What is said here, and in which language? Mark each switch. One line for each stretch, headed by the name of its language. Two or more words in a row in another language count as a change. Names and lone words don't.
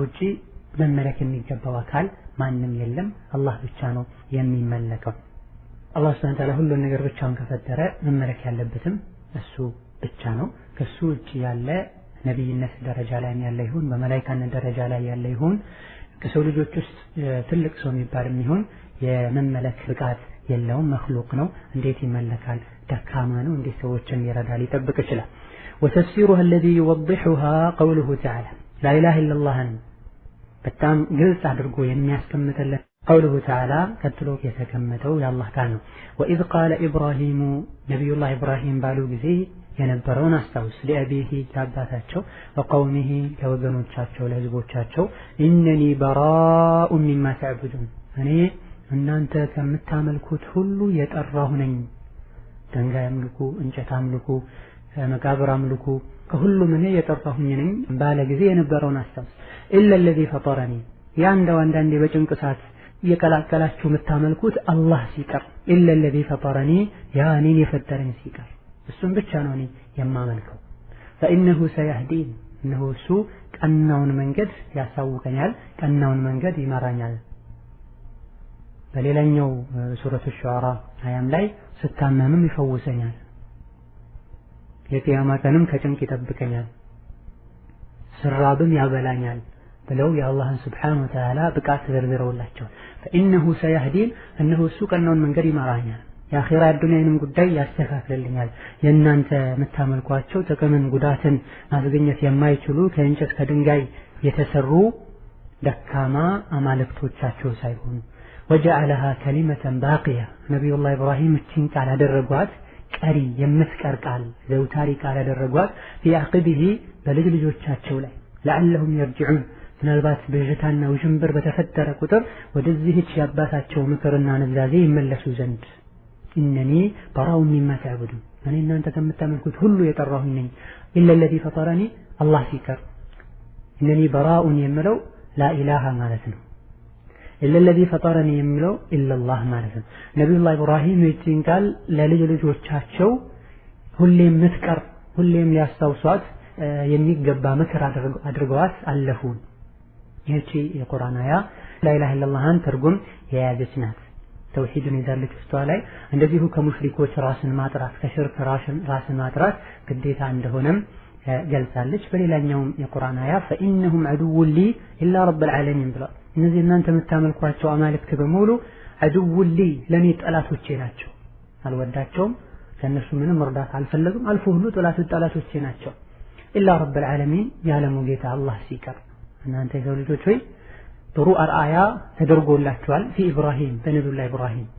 Amharic: ውጪ መመለክ የሚገባው አካል ማንም የለም አላህ ብቻ ነው የሚመለከው። አላህ
Arabic: سبحانه وتعالى
Amharic: ሁሉን ነገር ብቻውን ከፈጠረ መመለክ ያለበትም እሱ ብቻ ነው። ከሱ ውጪ ያለ ነብይነት ደረጃ ላይ ያለ ይሁን በመላእክትነት ደረጃ ላይ ያለ ይሁን ከሰው ልጆች ውስጥ ትልቅ ሰው የሚባልም ይሁን የመመለክ ብቃት የለውም መክሉቅ ነው። እንዴት ይመለካል? ደካማ ነው። እንዴት ሰዎችን ይረዳል ሊጠብቅ ይችላል?
Arabic: وتفسيرها الذي يوضحها قوله تعالى لا إله إلا الله
Amharic: በጣም ግልጽ አድርጎ የሚያስቀምጥልን
Arabic: قوله تعالى
Amharic: ቀጥሎ የተቀመጠው የአላህ ቃል ነው።
Arabic: وإذ قال إبراهيم نبي الله إبراهيم
Amharic: ባሉ ጊዜ የነበረውን አስታውስ ለአቢሂ ለአባታቸው ወቀውሚሂ ለወገኖቻቸው ለህዝቦቻቸው
Arabic: إنني براء مما تعبدون
Amharic: እኔ እናንተ ከምታመልኩት ሁሉ የጠራሁ ነኝ። ድንጋይ አምልኩ፣ እንጨት አምልኩ፣ መቃብር አምልኩ ከሁሉም እኔ የጠራሁኝ ነኝ ባለ ጊዜ የነበረውን አስታውስ።
Arabic: إلا الذي فطرني
Amharic: ያንዳው አንዳንዴ በጭንቅ ሰዓት እየቀላቀላችሁ የምታመልኩት አላህ ሲቀር
Arabic: إلا الذي فطرني
Amharic: ያ እኔን የፈጠረኝ ሲቀር እሱን ብቻ ነው እኔ የማመልከው።
Arabic: فإنه سيهدين
Amharic: እነሆ እሱ ቀናውን መንገድ ያሳውቀኛል ቀናውን መንገድ ይመራኛል። በሌላኛው ሱረቱ ሹዓራ አያም ላይ ስታመምም ይፈውሰኛል የቂያማ ቀንም ከጭንቅ ይጠብቀኛል ስራብም ያበላኛል ብለው የአላህን
Arabic: سبحانه وتعالى
Amharic: ብቃት ዘርዝረውላቸዋል።
Arabic: فإنه سيهدين
Amharic: እነሆ እሱ ቀናውን መንገድ ይመራኛል የአኺራ ዱንያንም ጉዳይ ያስተካክልልኛል። የእናንተ የምታመልኳቸው ጥቅምን ጉዳትን ማስገኘት የማይችሉ ከእንጨት ከድንጋይ የተሰሩ ደካማ አማልክቶቻቸው ሳይሆኑ
Arabic: وجعلها كلمة باقية
Amharic: ነብዩላህ ኢብራሂም እቺን ቃል አደረጓት ቀሪ የምትቀር ቃል ዘውታሪ ቃል አደረጓት
Arabic: في عقبه
Amharic: በልጅ ልጆቻቸው ላይ
Arabic: لعلهم يرجعون
Amharic: ምናልባት በጅታና ውዥንብር በተፈጠረ ቁጥር ወደዚህች ያባታቸው ምክርና ንዛዜ ይመለሱ ዘንድ
Arabic: إنني براء مما تعبدون
Amharic: እኔ እናንተ ከምታመልኩት ሁሉ የጠራሁኝ ነኝ።
Arabic: إلا الذي فطرني الله
Amharic: ሲቀር
Arabic: إنني براء
Amharic: የሚለው
Arabic: لا إله
Amharic: ማለት ነው።
Arabic: إلا الذي فطرني
Amharic: የሚለው
Arabic: إلا الله
Amharic: ማለት ነው። ነብዩላህ ኢብራሂም ይህን ቃል ለልጅ ልጆቻቸው ሁሌም ምትቀር ሁሌም ሊያስታውሷት የሚገባ ምክር አድርገዋት አለፉ። ይህቺ የቁርአን አያ
Arabic: لا إله إلا الله
Amharic: ትርጉም የያዘች ናት። ተውሂድን ይዛለች ውስጧ ላይ እንደዚሁ ከሙሽሪኮች ራስን ማጥራት ከሽርክ ራስን ማጥራት ግዴታ እንደሆነም ገልጻለች። በሌላኛውም የቁርአን አያ
Arabic: فإنهم عدو لي إلا رب العالمين
Amharic: ብላ እነዚህ እናንተ የምታመልኳቸው አማልክት በሙሉ
Arabic: عدو لي
Amharic: ለኔ ጠላቶቼ ናቸው አልወዳቸውም ከነሱ ምንም እርዳታ አልፈለግም አልፎ ሁሉ ጠላቶቼ ናቸው።
Arabic: إلا رب العالمين
Amharic: ያለሙ ጌታ አላህ ሲቀር እናንተ የሰው ልጆች ሆይ ጥሩ አርአያ ተደርጎላችኋል
Arabic: في إبراهيم
Amharic: በነብዩላህ ኢብራሂም